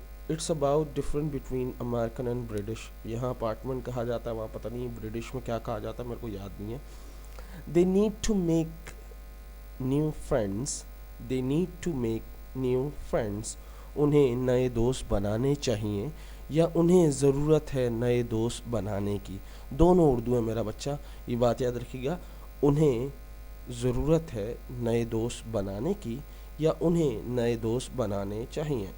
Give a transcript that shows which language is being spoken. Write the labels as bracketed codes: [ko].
[en] It's about different between American and British. [ur] یہاں apartment کہا جاتا ہے, وہاں پتہ نہیں برٹش میں کیا کہا جاتا ہے, میرے کو یاد نہیں ہے. [en] They need to make new friends, they need to make new friends. [ur] انہیں نئے دوست بنانے چاہیے یا انہیں ضرورت ہے نئے دوست بنانے کی. دونوں اردو ہے میرا بچہ, یہ بات یاد رکھیے گا. انہیں ضرورت ہے نئے دوست بنانے کی یا انہیں نئے دوست بنانے چاہیے.